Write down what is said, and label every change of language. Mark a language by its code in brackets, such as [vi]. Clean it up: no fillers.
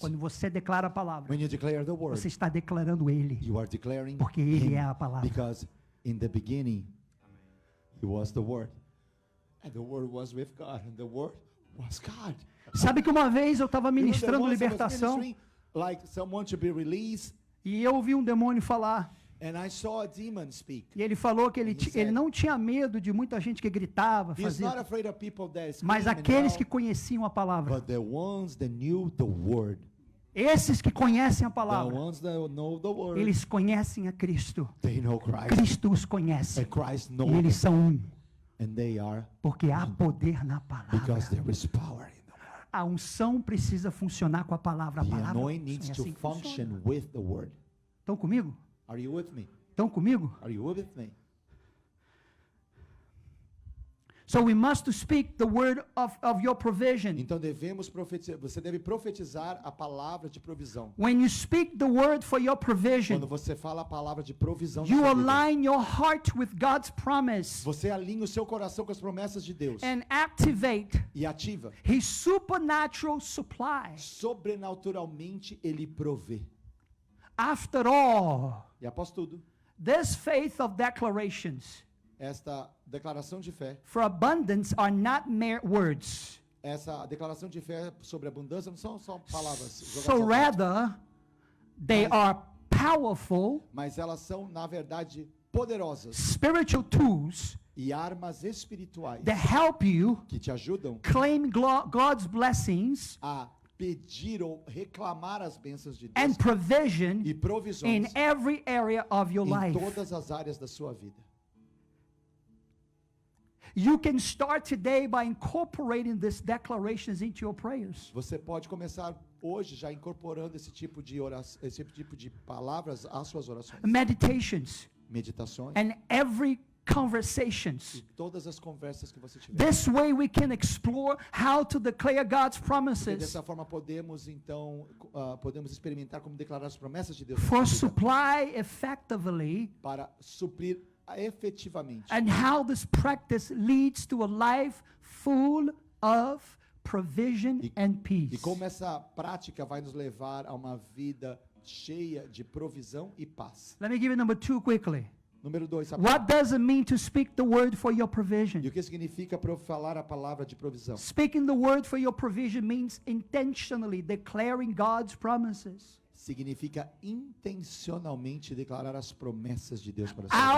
[pt] Quando você declara a palavra, [en] When you declare the word, [pt] você está declarando Ele. [en] you are declaring [pt] Porque Ele [en] Him. [pt] é a palavra. [en] Because in the beginning, He was the Word. And the Word was with God. And the Word was God. [pt] Sabe que uma vez eu estava [en] You know, there [pt] ministrando [en] once I was [pt] libertação [en] ministering, like someone to be released, [pt] e eu ouvi um demônio falar. [en] and I saw a demon speak. [pt] E ele falou que [en] He [pt] ele [en] said, [pt] não tinha medo de muita gente que gritava, [en] He's not [pt] fazia, [en] afraid of people that scream [pt] mas [en] and [pt] aqueles [en] yell, [pt] que conheciam a palavra. [en] but the ones that knew the Word. [pt] Esses que conhecem a [en] The [pt] palavra, [en] ones that know the word, [pt] eles conhecem a Cristo. [en] they know Christ. [pt] Cristo os conhece. [en] And Christ knows [pt] E eles [en] them. [pt] são um. [en] And they are, [pt] Porque há poder na [en] because [pt] palavra. [en] there is power in the word. [pt] A unção precisa funcionar com a palavra. A [en] The [pt] palavra [en] anointing needs [pt] é [en] to [pt] assim que funciona. [en] function with the word. [pt] Estão comigo? [en] Are you with me? [pt] Estão comigo? [en] Are you with me? So we must speak the word of your provision. [pt] Então devemos profetizar, você deve profetizar a palavra de provisão. [en] When you speak the word for your [pt] Quando [en] provision, [pt] você fala a palavra de provisão, [en] you [pt] na sua vida, [en] align your heart with God's promise [pt] você alinha o seu coração com as promessas de Deus [en] and activate [pt] e ativa. [en] His supernatural supply. [pt] Sobrenaturalmente ele provê. [en] After all, [pt] E após tudo, [en] this faith of declarations [pt] esta declaração de fé, [en] for abundance are not mere words. [pt] essa declaração de fé sobre abundância não são só palavras [en] So [pt] jogadas ao vento, [en] rather, they are powerful [pt] mas elas são, na verdade, poderosas [en] spiritual tools [pt] e armas espirituais [en] that help you [pt] que te ajudam [en] claim God's blessings [pt] a pedir ou reclamar as bênçãos de Deus [en] and provision [pt] e [en] in [pt] provisões [en] every area of your [pt] em [en] life. [pt] todas as áreas da sua vida. [en] You can start today by incorporating these declarations into your prayers. [pt] Você pode começar hoje já incorporando esse tipo de oração, esse tipo de palavras às suas orações, [en] Meditations [pt] meditações [en] and every conversations. [pt] e todas as conversas que você tiver. [en] This way we can explore how to declare God's [pt] Porque [en] promises [pt] dessa forma podemos então podemos experimentar como declarar as promessas de Deus na [en] for [pt] nossa vida, [en] supply effectively [pt] para suprir efetivamente. [en] and how this practice leads to a life full of provision and [pt] E [en] peace. [pt] como essa prática vai nos levar a uma vida cheia de provisão e paz. [en] Let me give you number 2 quickly. [pt] Número 2, [en] What does it mean to speak the word for your [pt] e [en] provision? [pt] o que significa falar a palavra de provisão? [en] Speaking the word for your provision means intentionally declaring God's promises [pt] Significa intencionalmente declarar as promessas de Deus para a sua